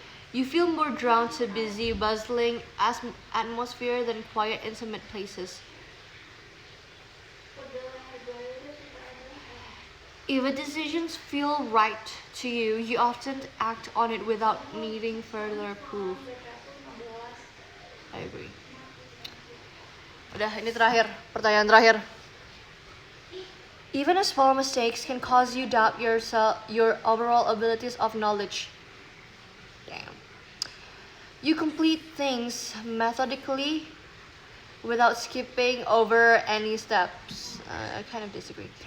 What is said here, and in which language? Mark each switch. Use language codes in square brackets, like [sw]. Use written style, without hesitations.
[en] You feel more drawn to busy, bustling atmosphere than quiet, intimate places. If a decision feels right to you, you often act on it without needing further proof. I agree. [id] Udah, ini terakhir, pertanyaan terakhir. [en] Even a small mistakes can cause you doubt your overall abilities of knowledge. Damn. You complete things methodically without skipping over any steps. I kind of disagree.